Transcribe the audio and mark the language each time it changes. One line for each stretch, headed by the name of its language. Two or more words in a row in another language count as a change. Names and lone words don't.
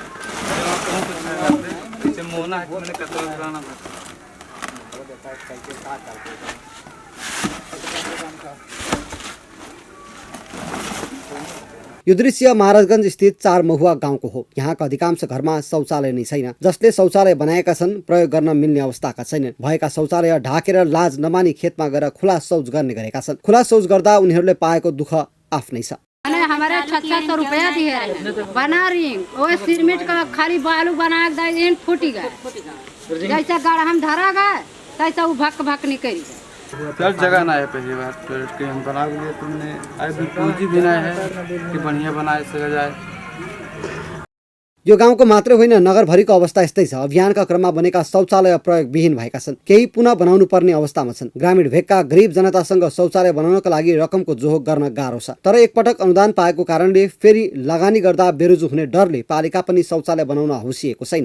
Nepali: यो दृश्य महाराजगञ्ज स्थित 4 महुवा गाउँको हो। यहाँका अधिकांश घरमा शौचालय नै छैन। जसले शौचालय बनाएका छन् प्रयोग गर्न मिल्ने अवस्थाका छैनन्। भएका शौचालय ढाकेर लाज नमानी खेतमा गएर खुला शौच गर्ने गरेका छन्। खुला शौच गर्दा उनीहरूले पाएको दुःख आफ्नै छ।
Hindi: हमारे 600 रुपया दिए बना रही वो सीमेंट का खाली बालू बना के फूटी गए जैसा गाड़ा हम धरा गए तैसा वो भक भक निकल हर जगह ना है। पहली बार टॉयलेट के हम बना लिए तुमने अभी पूंजी भी ना है कि बढ़िया बनाए सका जाए।
Nepali: यो गाउँको मात्रै होइन, नगरभरिको अवस्था यस्तै छ। अभियानका क्रममा बनेका शौचालय प्रयोगविहीन भएका छन्। केही पुनः बनाउनु पर्ने अवस्थामा छन्। ग्रामीण भेगका गरिब जनतासँग शौचालय बनाउनका लागि रकमको जोहो गर्न गाह्रो छ। तर एकपटक अनुदान पाएको कारणले फेरि लगानी गर्दा बेरोजु हुने डरले पालिका पनि शौचालय बनाउन हौसिएको छैन।